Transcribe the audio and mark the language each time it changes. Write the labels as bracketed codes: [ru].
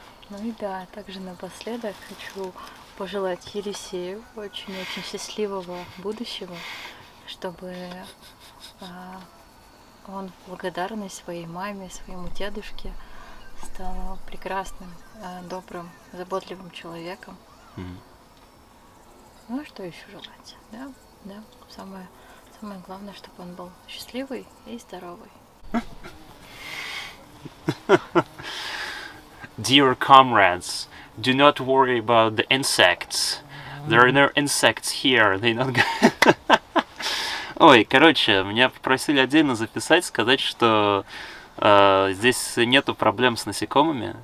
[ru] Ну и да, также напоследок хочу пожелать Елисею очень-очень счастливого будущего, чтобы он в благодарность своей маме, своему дедушке стал прекрасным, добрым, заботливым человеком. Ну а что еще желать? Да. Самое главное, чтобы он был счастливый и здоровый. [en] Dear comrades, do not worry about the insects. There are no insects here. They not. [ru] Ой, короче, меня попросили отдельно записать, сказать, что здесь нету проблем с насекомыми.